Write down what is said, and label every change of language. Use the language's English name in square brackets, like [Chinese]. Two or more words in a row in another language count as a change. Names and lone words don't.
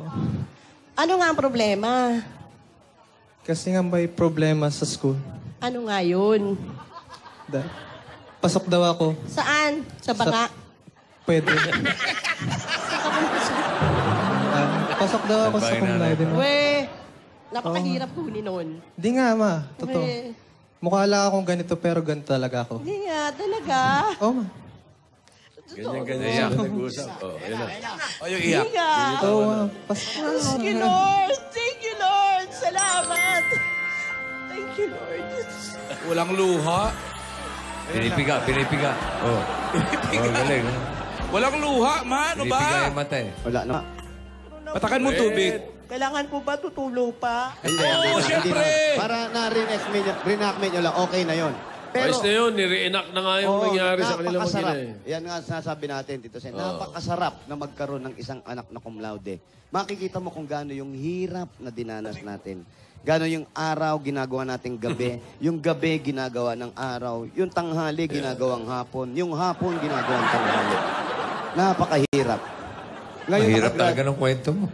[Filipino] Ano nga ang problema? Kasi nga may problema sa school. Ano nga yun? Pasok daw ako. Saan? Sa banga? Pwede. Pasok daw ako sa [Latin] cum laude. [Filipino] We, napakahirap kunin nun. Di nga, ma. Totoo. We, Mukha lang akong ganito pero ganito talaga ako. hindi nga, talaga. Oo, ma. Ganyan nag-usap. Ayun na. Yung iyak. Hindi nga. Oo, ma. Pasok na. [English] Thank you, Lord. Thank you, Lord. Salamat. Thank you, Lord. [Filipino] Walang luha. Pinipiga. Oh, galing. Walang luha, ma. Ano Pinipiga ba? yung mata eh. Wala na. Patakan mo tubig. Kailangan po ba tutulo pa? Oo, syempre. Para na-reenactment nyo lang, okay na yon. Ayos na yun, nire-enact na nga yung nangyari sa kanila napakasarap. mag-ina eh. Yan nga sinasabi natin, Tito Sen. Napakasarap na magkaroon ng isang anak na [Latin] cum laude. [Filipino] Makikita mo kung gaano yung hirap na dinanas natin. Gaano yung araw ginagawa nating gabi. Yung gabi ginagawa ng araw. Yung tanghali ginagawang hapon. Yung hapon ginagawang tanghali. Napakahirap. Mahirap talaga ng kwento mo.